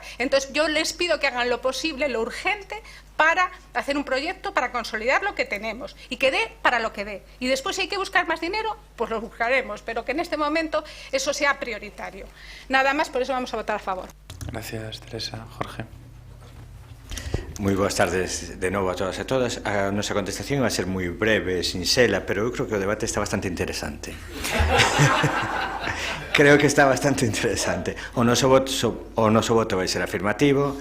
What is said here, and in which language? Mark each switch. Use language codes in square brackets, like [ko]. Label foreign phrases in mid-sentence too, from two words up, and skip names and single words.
[es] Entonces yo les pido que hagan lo posible, lo urgente, para hacer un proyecto para consolidar lo que tenemos y que dé para lo que dé. Y después si hay que buscar más dinero, pues lo buscaremos, pero que en este momento eso sea prioritario. Nada más, por eso vamos a votar a favor. Gracias, Teresa. Jorge. [gl] Moi boas tardes de novo a todas e todas. A nosa contestación vai ser moi breve, sinxela, pero eu creo que o debate está bastante interesante. Creo que está bastante interesante. O noso voto vai ser afirmativo.